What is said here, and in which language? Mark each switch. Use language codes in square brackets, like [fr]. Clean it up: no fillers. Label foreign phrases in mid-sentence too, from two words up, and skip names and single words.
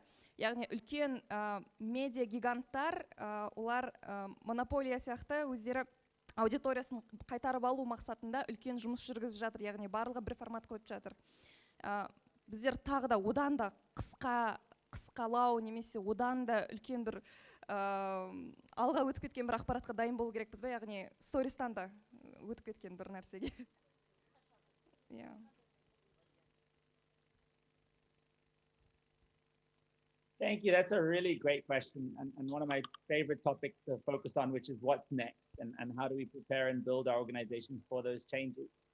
[kk] Яғни үлкен медиа гиганттар, олар монополия сияқты өздері аудиториясын қайтарып алу мақсатында үлкен жұмыс жүргізіп жатыр, яғни барлығы бір формат қойып жатыр. Біздер тағы да одан да қысқалау немесе одан да үлкен бір алға өтіп кеткен бір ақпаратқа дайын болу керекпіз бе, яғни стористан да өтіп кеткен бір нәрсеге. [en] Thank you. That's a really great question, and one of my favorite topics to focus on, which is what's next and how do we prepare and build our organizations for those changes.